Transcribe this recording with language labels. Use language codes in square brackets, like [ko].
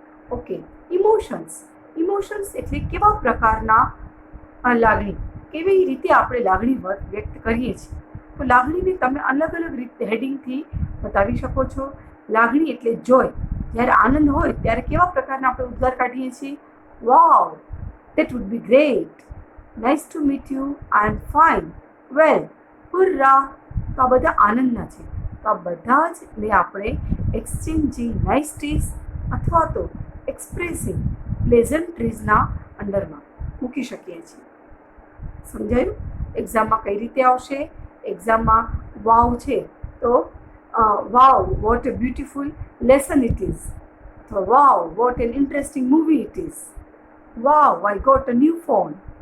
[gu] Okay, emotions, emotions એટલે કેવા પ્રકારના લાગણી, કેવી રીતે આપણે લાગણી વ્યક્ત કરીએ છીએ. તો લાગણીને તમે અલગ અલગ રીતે હેડિંગથી બતાવી શકો છો. લાગણી એટલે જોય, જ્યારે આનંદ હોય ત્યારે કેવા પ્રકારના આપણે ઉદ્ગાર કાઢીએ છીએ? [en] Wow, that would be great, nice to meet you, I am fine, well, hurrah. [gu] તો આ બધા આનંદના છે. તો આ બધા જ ને આપણે એક્સચેન્જિંગ નાઇસટીઝ અથવા તો એક્સપ્રેસિંગ પ્લેઝન્ટ્રીઝના અંડરમાં મૂકી શકીએ છીએ. સમજાયું? એક્ઝામમાં કઈ રીતે આવશે? એક્ઝામમાં વાવ છે તો [en] Wow, what a beautiful lesson it is, તો wow, what an interesting movie it is, wow, I got a new phone.